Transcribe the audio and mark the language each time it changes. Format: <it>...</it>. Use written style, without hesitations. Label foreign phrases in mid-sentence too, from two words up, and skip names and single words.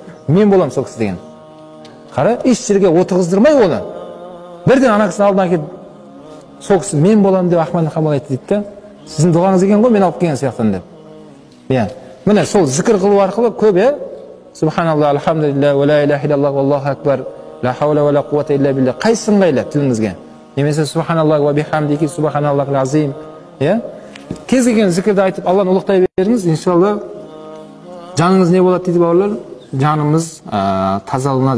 <kk>Мен болам сол кісі деген. Қара, еш жерге отырғыздырмай оны. Бірден ана кісінің алдына келіп, сол кісі мен болам деп Ахмад ибн Хамбал айтты дейді. Сіздің дұғаңыз екен ғой, мен алып келген сияқтан деп. Міне сол зікір қылу арқылы көп,</kk> <ar>سبحان الله، الحمد لله, ولا إله إلا الله، والله أكبر، لا حول ولا قوة إلا بالله.</ar> <kk>Қайсы ыңғайлы тіліңізге?</kk> <ar>Немесе سبحان الله وبحمده، سبحان الله العظيم.</ar> <kk>Кез келген зікірді айтып, Алланы ұлықтай беріңіз, иншалла жаныңыз не болады дейді бауырлар? Жанымыз тазаланады.</kk>